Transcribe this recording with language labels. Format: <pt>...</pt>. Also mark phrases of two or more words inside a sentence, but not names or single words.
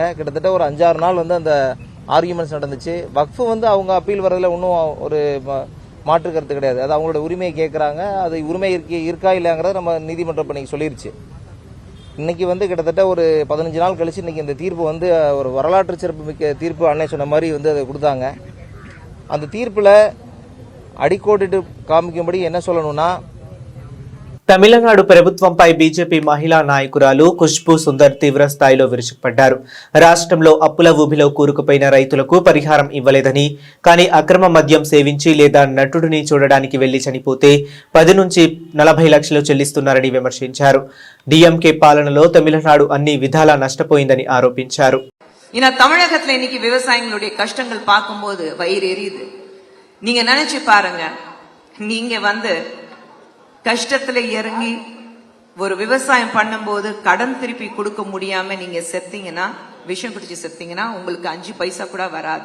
<ta>கிட்டத்தட்ட ஒரு 5-6 நாள் வந்து அந்த ஆர்கியூமெண்ட்ஸ் நடந்துச்சு. வக்ஃபு வந்து அவங்க அப்பீல் வரதுல இன்னும் ஒரு மாற்று கருத்து கிடையாது. அது அவங்களோட உரிமையை கேட்குறாங்க. அது உரிமை இருக்கா இல்லைங்கிறத நம்ம நீதிமன்றம் இப்போ இன்னைக்கு சொல்லிருச்சு. இன்னைக்கு வந்து கிட்டத்தட்ட ஒரு 15 நாள் கழிச்சு இன்னைக்கு இந்த தீர்ப்பு வந்து ஒரு வரலாற்று சிறப்பு மிக்க தீர்ப்பு அன்னை சொன்ன மாதிரி வந்து அதை கொடுத்தாங்க. அந்த தீர்ப்பில் అడికోటిటు కామికంబడి என்ன சொல்லணும்னா</ta> <te>తమిళనాడు ప్రభుత్వంపై బీజేపీ మహిళా నాయకురాలు ఖుష్బూ సుందర్ తీవ్ర స్థాయిలో విరుచుకుపడ్డారు. రాష్ట్రంలో అప్పుల ఊబిలో కూరుకుపోయిన రైతులకు పరిహారం ఇవ్వలేదని, కానీ అక్రమ మద్యం సేవించి లేదా నటుడిని చూడడానికి వెళ్లి చనిపోతే 10 నుంచి 40 లక్షలు చెల్లిస్తున్నారని విమర్శించారు. డిఎంకే పాలనలో తమిళనాడు అన్ని విధాలా నష్టపోయిందని ఆరోపించారు.</te> <ta>தமிழகத்துல இன்னைக்கு விவசாயிகளுடைய கஷ்டங்கள் பார்க்கும்போது வயிறு எரியுது. நீங்க நினைச்சு பாருங்க, நீங்க வந்து கஷ்டத்துல இறங்கி ஒரு விவசாயம் பண்ணும்போது கடன் திருப்பி கொடுக்க முடியாம நீங்க செத்தீங்கன்னா, விஷம் குடிச்சு செத்தீங்கன்னா உங்களுக்கு 5 பைசா கூட வராது.</ta>